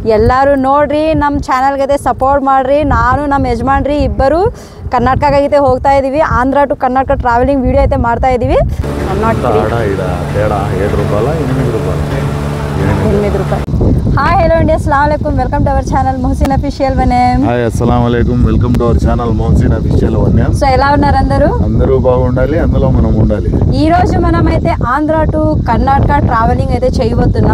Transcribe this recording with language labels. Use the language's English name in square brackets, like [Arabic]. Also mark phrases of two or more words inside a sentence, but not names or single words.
[Kannada] ಎಲ್ಲರೂ ನೋಡ್ರಿ, ನಮ್ಮ ಚಾನಲ್ಗೆ ಸಪೋರ್ಟ್ ಮಾಡಿರಿ. ನಾನು ನಮ್ಮ ಯಜಮಾನ್ರಿ ಇಬ್ಬರು ಕರ್ನಾಟಕಕ್ಕೆ ಹೋಗ್ತಾ ಇದ್ದೀವಿ. ಆಂಧ್ರ ಟು ಕರ್ನಾಟಕ ಟ್ರಾವೆಲಿಂಗ್ ವಿಡಿಯೋ అయితే ಮಾಡ್ತಾ ಇದ್ದೀವಿ. ₹8. [English] hi hello [Telugu] అండి, [Arabic] السلام عليكم, [English] welcome to our channel [Telugu] మొహసిన్ అఫీషియల్ వనేమ్. హాయ్ [Arabic] السلام عليكم, [English] welcome to our channel [Telugu] మొహసిన్ అఫీషియల్ వనేమ్. సో ఎలా ఉన్నారు అందరూ? అందరూ బాగుండాలి, అందులో మనం ఉండాలి. ఈ రోజు మనం అయితే ఆంధ్ర టు కర్ణాటక ట్రావెలింగ్ అయితే చేయబోతున్నాం.